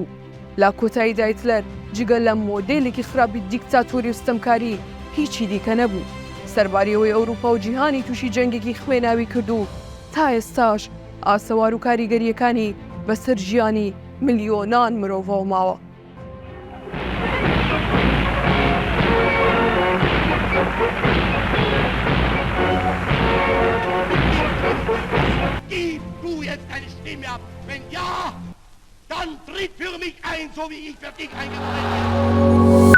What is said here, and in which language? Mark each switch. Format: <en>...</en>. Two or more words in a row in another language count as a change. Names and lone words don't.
<ckb>لا کۆتاییدا هیتلەر جگە لە مۆدێلێکی خراپی دیکتاتۆری و ستەمکاری هیچی دیکە نەبوو. سەرباریەوەی ئەوروپا و جیهانی تووشی جەنگێکی خوێناوی کردو تا ئێستاش ئاسەوار و کاریگەریەکانی بەسەر ژیانی ملیۆنان مرۆڤەوە ماوە.</ckb> <de>Gib du jetzt deine Stimme ab. Wenn ja, dann tritt für mich ein, so wie ich für dich eingetreten bin.</de>